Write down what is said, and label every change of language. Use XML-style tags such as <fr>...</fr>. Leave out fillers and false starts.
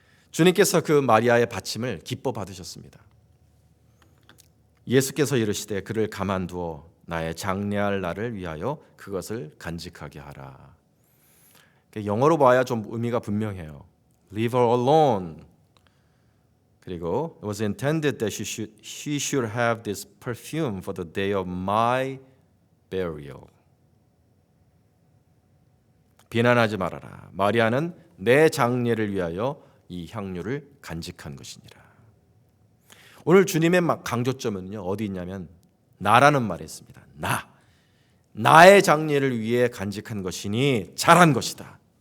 <ko>주님께서 그 마리아의 바침을 기뻐 받으셨습니다. 예수께서 이르시되 그를 가만두어 나의 장례할 날을 위하여 그것을 간직하게 하라. 영어로 봐야 좀 의미가 분명해요.</ko> <en>Leave her alone.</en> <ko>그리고</ko> <en>it was intended that she should have this perfume for the day of my burial.</en> <ko>비난하지 말아라. 마리아는 내 장례를 위하여 이 향유를 간직한 것이니라. 오늘 주님의 강조점은요, 어디 있냐면 나라는 말이 있습니다. 나의 장례를 위해 간직한 것이니 잘한 것이다.</ko>